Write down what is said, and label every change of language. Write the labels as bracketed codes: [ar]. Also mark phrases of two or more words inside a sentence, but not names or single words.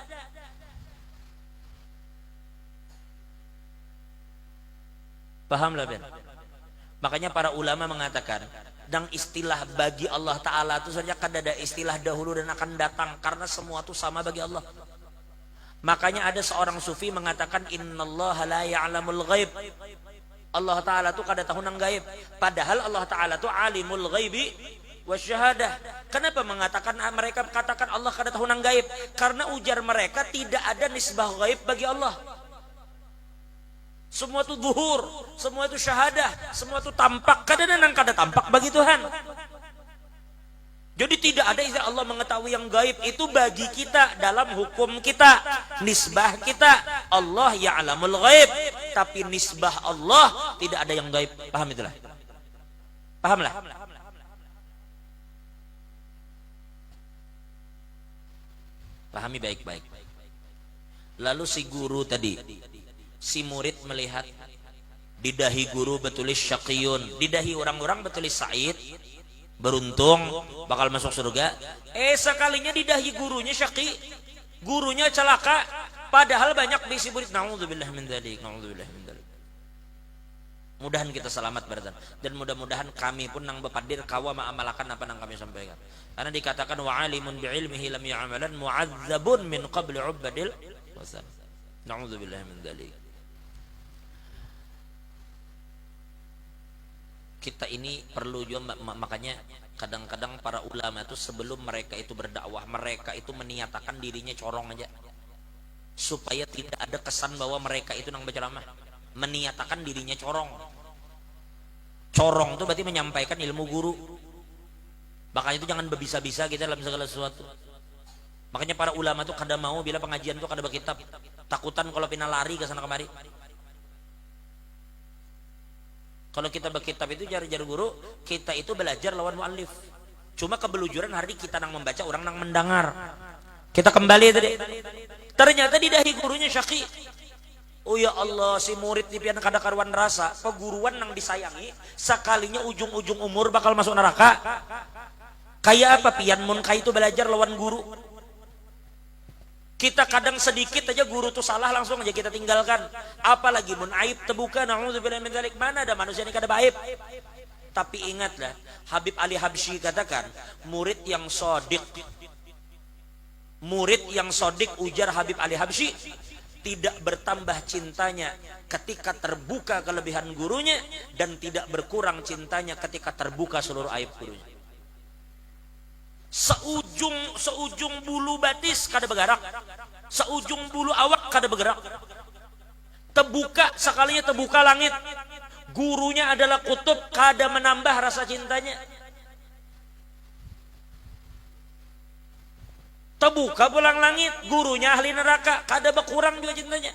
[bjn] Pahamlah Ben? Makanya para ulama mengatakan dan istilah bagi Allah Ta'ala itu saja kan ada istilah dahulu dan akan datang, karena semua itu sama bagi Allah. Makanya ada seorang sufi mengatakan [ar] إن الله لا يعلم الغيب, [bjn] Allah Ta'ala itu kada tahu nang gaib, padahal Allah Ta'ala itu [ar] عالم الغيب والشهادة. [bjn] Kenapa mengatakan mereka katakan Allah kada tahu nang gaib? Karena ujar mereka tidak ada nisbah gaib bagi Allah. Semua itu zuhur, semua itu syahadah, semua itu tampak. Kadang-kadang kada tampak bagi Tuhan. Jadi tidak ada istilah Allah mengetahui yang gaib. Itu bagi kita dalam hukum kita, nisbah kita. Allah [ar] يعلم الغيب, [bjn] tapi nisbah Allah tidak ada yang gaib. Paham itulah? Pahamlah? Pahami baik-baik. Lalu si guru tadi, si murid melihat di dahi guru bertulis syaqiyun, di dahi orang-orang bertulis sa'id, beruntung bakal masuk surga. Sekalinya di dahi gurunya syaqi, gurunya celaka, padahal banyak bisi murid. [ar] نعوذ بالله من ذلك, نعوذ بالله من ذلك. [bjn] Mudahan kita selamat berdan, dan mudah-mudahan kami pun nang bepadir kawa ma'amalakan apa nang kami sampaikan. Karena dikatakan [ar] وعالم بعلمه لم يعملن معذب من قبل عباد الوثن. نعوذ بالله من ذلك. [bjn] Kita ini perlu juga, makanya kadang-kadang para ulama itu sebelum mereka itu berdakwah, mereka itu meniatakan dirinya corong aja, supaya tidak ada kesan bahwa mereka itu nang berceramah. Meniatakan dirinya corong. Corong itu berarti menyampaikan ilmu guru. Makanya itu jangan berbisa-bisa kita dalam segala sesuatu. Makanya para ulama itu kada mau bila pengajian itu kada berkitab, takutan kalau pina lari ke sana kemari. Kalau kita berkitab itu jar-jar guru, kita itu belajar lawan muallif. Cuma kebelujuran hari kita nang membaca, orang nang mendengar. Kita kembali tadi. Ternyata di dahi gurunya syaqi. Oh ya Allah, si murid di pian kada karuan rasa, peguruan nang disayangi, sekalinya ujung-ujung umur bakal masuk neraka. Kayak apa pian mun kai itu belajar lawan guru? Kita kadang sedikit aja guru tuh salah langsung aja kita tinggalkan. Apalagi mun aib terbuka, [ar] نعوذ بالله من ذلك. [bjn] Mana ada manusia ini kada aib. Tapi ingatlah, Habib Ali Habsyi katakan, murid yang sodik, ujar Habib Ali Habsyi, tidak bertambah cintanya ketika terbuka kelebihan gurunya, dan tidak berkurang cintanya ketika terbuka seluruh aib gurunya. Seujung bulu batis kada bergerak, seujung bulu awak kada bergerak. Terbuka sekalinya terbuka langit, gurunya adalah kutub, kada menambah rasa cintanya. Terbuka pulang langit, gurunya ahli neraka, kada berkurang juga cintanya.